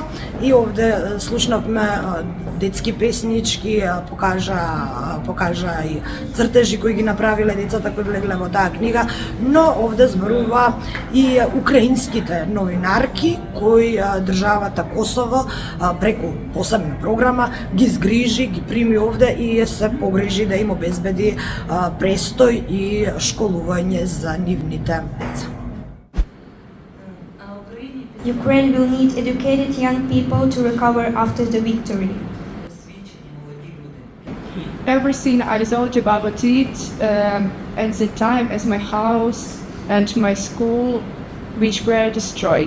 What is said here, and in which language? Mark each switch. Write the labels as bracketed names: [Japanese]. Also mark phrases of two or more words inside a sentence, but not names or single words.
[Macedonian] И овде слушнавме детски песнички, покажа и цртежи кои ги направиле децата кои влегле во таа книга, но овде зборува и украинските новинарки кои државата Косово преку посебна програма ги згрижи, ги прими овде и се погрижи да им обезбеди престој и школување за нивните деца. [English] Ukraine will need educated young people to recover after the victory. Everything I thought about it at the time as my house and my school, which were destroyed.